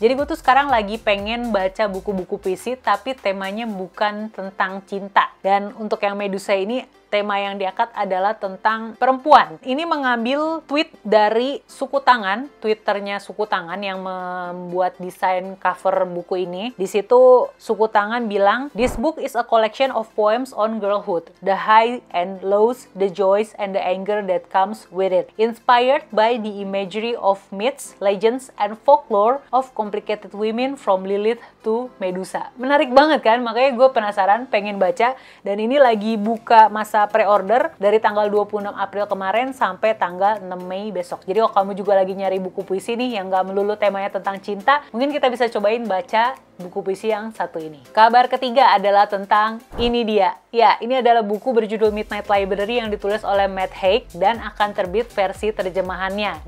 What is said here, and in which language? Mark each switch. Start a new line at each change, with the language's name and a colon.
Indonesian: Jadi gue tuh sekarang lagi pengen baca buku-buku puisi tapi temanya bukan tentang cinta. Dan untuk yang Medusae ini tema yang diangkat adalah tentang perempuan. Ini mengambil tweet dari Suku Tangan, Twitternya Suku Tangan yang membuat desain cover buku ini. Di situ Suku Tangan bilang,
English: "This book is a collection of poems on girlhood, the high and lows, the joys and the anger that comes with it, inspired by the imagery of myths, legends, and folklore of complicated women from Lilith to Medusa."
Indonesian: Menarik banget kan? Makanya gue penasaran, pengen baca, dan ini lagi buka masa pre-order dari tanggal 26 April kemarin sampai tanggal 6 Mei besok. Jadi kalau kamu juga lagi nyari buku puisi nih yang gak melulu temanya tentang cinta, mungkin kita bisa cobain baca buku puisi yang satu ini. Kabar ketiga adalah tentang ini dia. Ya, ini adalah buku berjudul Midnight Library yang ditulis oleh Matt Haig dan akan terbit versi terjemahannya.